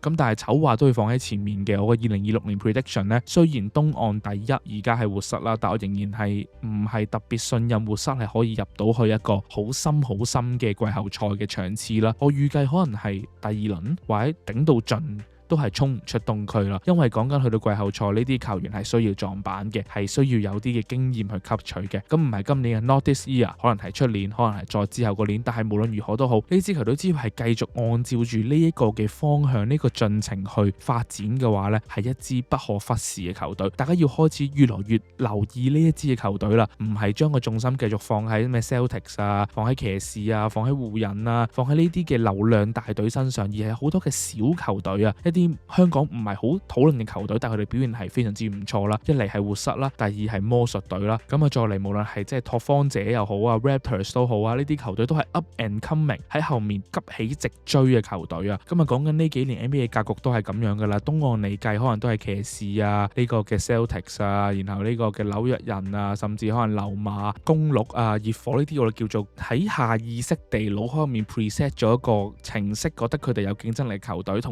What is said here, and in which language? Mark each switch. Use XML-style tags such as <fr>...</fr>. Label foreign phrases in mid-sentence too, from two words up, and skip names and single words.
<yue>咁但係醜話都會放喺前面嘅，我嘅2026年 prediction 呢，雖然東岸第1而家係活塞啦，但我仍然係唔係特別信任活塞係可以入到去一個好深嘅季後賽嘅場次啦。我預計可能係第2輪或者頂到盡都係衝唔出東區啦，因為講緊去到季後賽呢啲球員係需要撞板嘅，係需要有啲嘅經驗去吸取嘅。咁唔係今年嘅</yue> <en>not this year，</en> <yue>可能係出年，可能係再之後個年。但係無論如何都好，呢支球隊只要係繼續按照住呢一個嘅方向，呢個進程去發展嘅話呢，係一支不可忽視嘅球隊。大家要開始越來越留意呢一支嘅球隊啦，唔係將個重心繼續放喺咩 Celtics 啊，放喺騎士啊，放喺湖人啊，放喺呢啲嘅流量大隊身上，而係好多嘅小球隊啊，一啲香港唔係好討論嘅球隊，但係佢哋表現係非常之唔錯啦。一嚟係活塞啦，第二係魔術隊啦，咁啊再嚟無論係即係拓荒者又好啊 Raptors 都好啊，呢啲球隊都係</yue> <en>up and coming</en> <yue>喺後面急起直追嘅球隊啊。咁啊講緊呢幾年 NBA 格局都係咁樣噶啦，東岸嚟計可能都係騎士啊，呢個嘅 Celtics 啊，然後呢個嘅紐約人啊，甚至可能溜馬、公鹿啊、熱火呢啲我哋叫做喺下意識地腦方面 preset 咗一個程式，覺得佢哋有競爭力球隊。</yue>